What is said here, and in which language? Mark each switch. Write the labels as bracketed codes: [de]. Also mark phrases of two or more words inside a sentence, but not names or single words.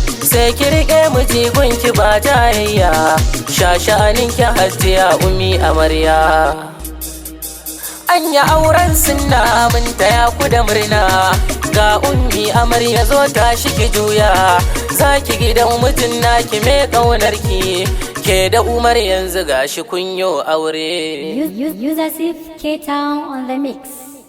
[ha] Sai ki riƙe miji gunki ba jayayya, shashanin ki Hajiya Ummi Amarya. An yi auren sunna mun taya ku da murna, ga Ummi Amarya zo tashi ki juya, za ki gidan mutum naki mai ƙaunar ki, ke da Umar yanzu gashi kun yo aure. [en] Us-, us-, Yusuf K Town on the mix.